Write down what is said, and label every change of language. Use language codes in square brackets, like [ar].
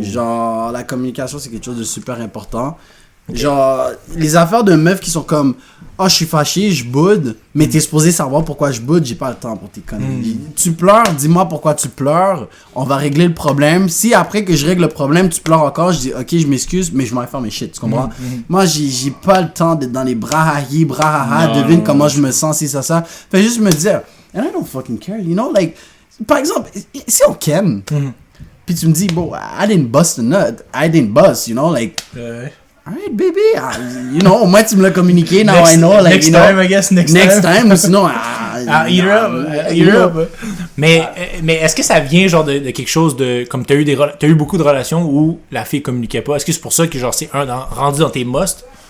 [fr] Genre, la communication c'est quelque chose de super important. Genre, les affaires de meufs qui sont comme oh, je suis fâché, je boude, mais t'es supposé savoir pourquoi je boude, j'ai pas le temps pour tes conneries. Tu pleures, dis-moi pourquoi tu pleures, on va régler le problème. Si après que je règle le problème, tu pleures encore, je dis ok, je m'excuse, mais je m'en vais faire mes shit, tu comprends? Moi, j'ai pas le temps d'être dans les brahahi, devine comment je me sens, si ça. Fait juste me dire, [en] and I don't fucking care, you know, like, [fr] par exemple, si on ken, puis tu me dis, bon, [en] I didn't bust a nut, I didn't bust, you know, like. Alright, baby. You know, [fr] au moins tu me l'as communiqué. [en] Now I know. Like, Next you know, time, I guess. Next [fr] time. Ou sinon, [en] eat up. [fr] Mais est-ce que ça vient genre de quelque chose de. Comme t'as eu beaucoup de relations où la fille communiquait pas. Est-ce que c'est pour ça que genre c'est rendu dans tes musts?